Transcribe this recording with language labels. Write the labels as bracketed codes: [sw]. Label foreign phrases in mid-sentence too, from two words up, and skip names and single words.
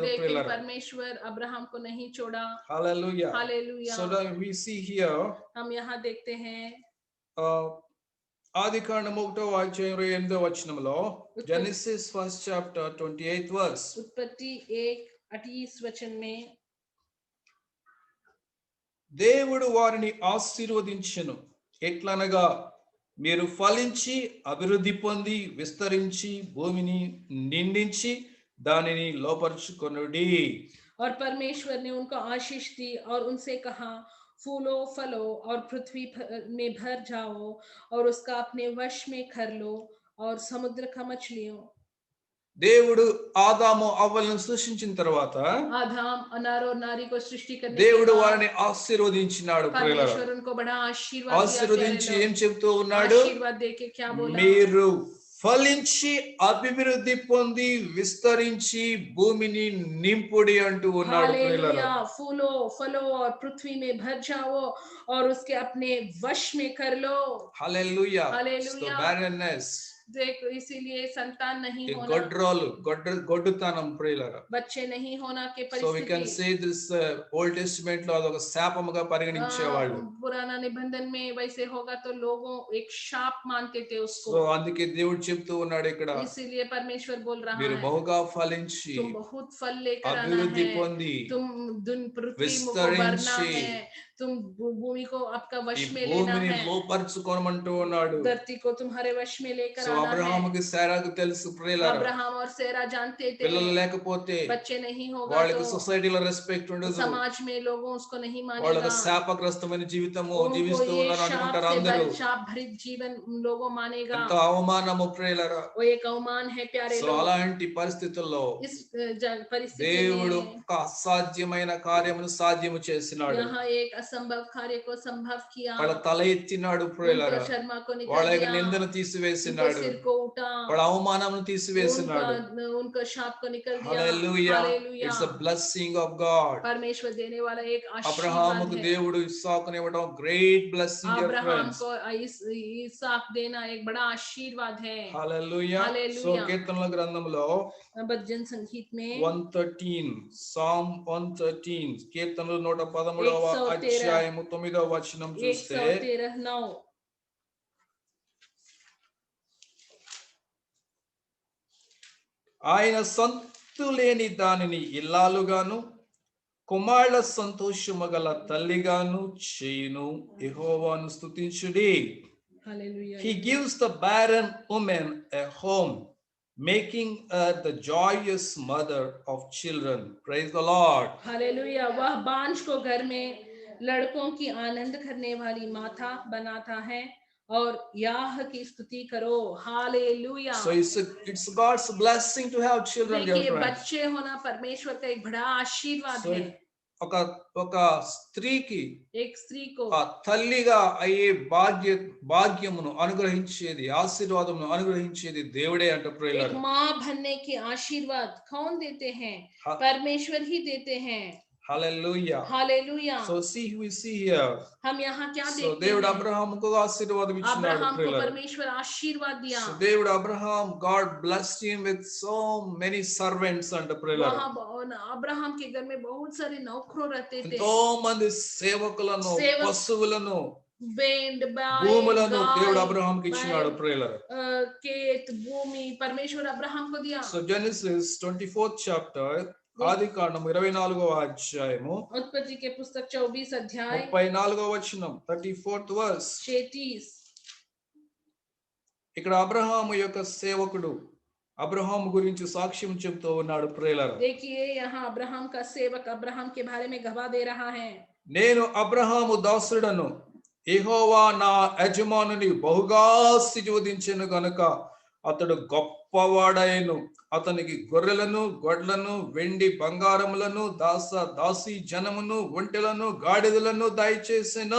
[hi] लेकिन [te] ప్రియులారా. [hi] परमेश्वर अब्राहम को नहीं छोड़ा। [te] హల్లెలూయా. [hi] हालेलुया। [en] So now we see here [hi] हम यहाँ देखते हैं [te] ఆదికాండము 1వ అధ్యాయం 28వ వచనంలో, [en] Genesis 1st chapter 28th verse. [hi] उत्पत्ति 1:28 वचन में, [te] దేవుడు వారిని ఆశీర్వదించెను ఎట్లనగా మీరు ఫలించి అభివృద్ధి పొంది విస్తరించి భూమిని నిండించి దానిని లోపరుచుకొనుడి. [hi] और परमेश्वर ने उनको आशीष दी और उनसे कहा, फूलो फलो और पृथ्वी में भर जाओ और उसका अपने वश में कर लो और समुद्र का मछलियों। [te] దేవుడు ఆదాము అవ్వలను సృష్టించిన తర్వాత [hi] आदाम अनार और नारी को सृष्टि करने के [te] దేవుడు [hi] बाद [te] వారిని ఆశీర్వదించినాడు ప్రియులారా. [hi] परमेश्वर उनको बड़ा आशीर्वाद दिया। [te] ఆశీర్వదించి [hi] प्यारे [te] ఏం [hi] लोग, [te] చెప్తూ ఉన్నాడు? [hi] आशीर्वाद देके क्या बोला? [te] మీరు ఫలించి అభివృద్ధి పొంది విస్తరించి భూమిని నింపుడి అంటూ ఉన్నాడు ప్రియులారా. [hi] हालेलुया। फूलो फलो और पृथ्वी में भर जाओ और उसके अपने वश में कर लो। [te] హల్లెలూయా. [en] Hallelujah. So barrenness, [hi] देखो, इसीलिए संतान नहीं [te] ఈ [hi] होना, [te] గొడ్రాలు గొడ్డుతనం ప్రియులారా. [hi] बच्चे नहीं होना के [en] So we can [hi] परिस्थिति। [en] say this [te] Old Testament లో అదొక శాపముగా పరిగణించేవాళ్ళు. [hi] पुराना निबंधन में वैसे होगा तो लोगों एक शाप मानते थे उसको। [te] సో అందుకే దేవుడు చెప్తూ ఉన్నాడు ఇక్కడ, [hi] इसीलिए परमेश्वर बोल रहा [te] మీరు [hi] है, [te] బహుగా ఫలించి [hi] तुम बहुत फल लेकर आना [te] అభివృద్ధి [hi] है, [te] పొంది [hi] तुम पृथ्वी को भरना [te] विस्तరించి [hi] है, तुम भूमि को आपका [te] ఈ [hi] वश में लेना [te] భూమిని [hi] है, [te] లోపరుచుకోమంటూ ఉన్నాడు. [hi] धरती को तुम्हारे वश में लेकर [te] సో [hi] आना है। [te] అబ్రహాముకి శారాకు తెలుసు ప్రియులారా, [hi] अब्राहम और सेरा जानते थे [te] పిల్లలు లేకపోతే [hi] बच्चे नहीं होगा [te] వాళ్ళకి [hi] तो [te] సొసైటీలో రెస్పెక్ట్ ఉండదు. [hi] समाज में लोगों उसको नहीं [te] వాళ్ళకి [hi] मानेगा, [te] శాపగ్రస్తమైన జీవితము [hi] उनको [te] జీవిస్తూ [hi] ये [te] ఉన్నారు [hi] शाप [te] అనుకుంటారు అందరూ. [hi] से शाप भरित जीवन लोगों मानेगा। [te] ఎంతో అవమానము ప్రియులారా. [hi] वो एक अवमान है प्यारे [te] సో [hi] लोग। [te] అలాంటి పరిస్థితుల్లో [hi] इस परिस्थिति [te] దేవుడు [hi] में [te] ఒక అసాధ్యమైన కార్యమును సాధ్యము చేసినాడు. [hi] यहाँ एक असंभव कार्य को संभव किया, [te] వాళ్ళ తల ఎత్తినాడు [hi] उनका [te] ప్రియులారా, [hi] शर्मा को निकल [te] వాళ్ళ యొక్క [hi] दिया, [te] నిందను [hi] उनको [te] తీసివేసినాడు, [hi] सिर को उठा, [te] వాళ్ళ అవమానమును [hi] उनका [te] తీసివేసినాడు. [hi] उनका शाप को निकल दिया। [te] హల్లెలూయా, [hi] हालेलुया, [en] It's a blessing of God. [hi] परमेश्वर देने वाला एक आशीर्वाद [te] అబ్రహాముకు [hi] है। [te] దేవుడు ఇస్సాకును ఇవ్వడం [en] great blessing dear [hi] अब्राहम [en] ఫ్రెండ్స్. [hi] को इसहाक देना एक बड़ा आशीर्वाद है। [te] హల్లెలూయా. సో [hi] हालेलुया। [te] కీర్తనల గ్రంథంలో [hi] भजन संगीत में [te] 113 సామ్ 113 కీర్తనలు 113వ [hi] 113 [te] అధ్యాయము 9వ వచనం చూస్తే [hi] 113:9 [te] ఆయన సంతు లేని దానిని ఇల్లాలుగాను కుమారుల సంతోషము గల తల్లిగాను చేయును. యెహోవాను స్తుతించుడి. [hi] हालेलुया। [en] He gives the barren woman a home, making her the joyous mother of children. Praise the Lord. [hi] हालेलुया। वह बांझ को घर में लड़कों की आनंद करने वाली माता बनाता है, और याह की स्तुति करो। हालेलुया। [en] So it's God's blessing to have children, dear [hi] देखिए, [en] friends. [hi] बच्चे होना परमेश्वर का एक बड़ा आशीर्वाद [en] So [hi] है। [te] ఒక స్త్రీకి [hi] एक स्त्री को [te] ఆ తల్లిగా అయ్యే భాగ్యమును అనుగ్రహించేది, ఆశీర్వాదమును అనుగ్రహించేది దేవుడే అంట [hi] एक [te] ప్రియులారా. [hi] माँ बनने के आशीर्वाद कौन देते हैं? हा- परमेश्वर ही देते हैं। [en] Hallelujah. [hi] हालेलुया। [en] So we see here. [hi] हम यहाँ क्या [en] So [hi] देखते [te] దేవుడు [hi] हैं? [te] అబ్రహాముకు ఆశీర్వాదం ఇచ్చినాడు [hi] अब्राहम को [te] ప్రియులారా. [hi] परमेश्वर आशीर्वाद दिया। [en] So దేవుడు God blessed him with so many servants [te] అంట ప్రియులారా. [hi] वहाँ अब्राहम के घर में बहुत सारे नौकरों रहते थे। [te] ఎంతో మంది సేవకులను, పశువులను, [hi] बैंड, [te] భూములను దేవుడు [hi] गाय, [te] అబ్రహాముకి ఇచ్చినాడు ప్రియులారా. [hi] खेत, भूमि परमेश्वर अब्राहम को दिया। [en] So Genesis 24th chapter, [te] ఆదికాండం 24వ అధ్యాయము [hi] उत्पत्ति के पुस्तक 24 अध्याय [te] 34వ వచనం [en] 34th verse. [hi] 36 [te] ఇక్కడ అబ్రహాము యొక్క సేవకుడు అబ్రహాము గురించి సాక్ష్యం చెప్తూ ఉన్నాడు ప్రియులారా. [hi] देखिए, यहाँ अब्राहम का सेवक अब्राहम के बारे में गवाह दे रहा है। [te] నేను అబ్రహాము దాసుడను, యెహోవా నా యజమానుని బహుగా ఆశీర్వదించెను గనుక అతడు గొప్పవాడైను. అతనికి గొర్రెలను, గొడ్లను, వెండి బంగారములను, దాసీ జనమును, ఒంటెలను, గాడిదలను దయచేసెను.